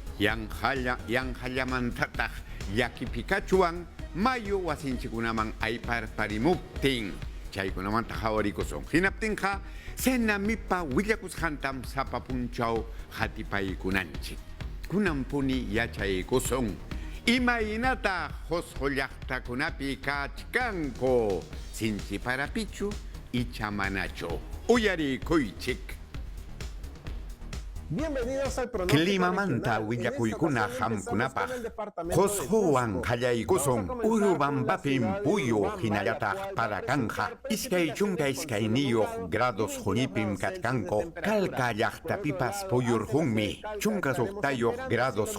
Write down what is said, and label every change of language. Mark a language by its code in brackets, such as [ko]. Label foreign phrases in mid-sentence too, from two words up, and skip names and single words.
[qu] yanqallamantataq llakipikachuwan mayu wasinchikunaman ayparparimuptin chaykunamanta hawarikusun hinaptinqa senamipa willakusqantam sapa punchaw hatipaykunanchik kunampuni yachaykusun imaynata hosqo llaqtakunapi kachkanku sinchiparapichu ichamanachu uyarikuychik. [es] Bienvenidos al pronóstico [qu] Climamanta willakuykuna hamkunapaq qusquwan qallaykusun Urubambapin puyu hinallataq parakanja iskay chunka iskayniyuq grados junipim kachkanku kalka llaqtapipas puyurhunmi chunka suqtayuq grados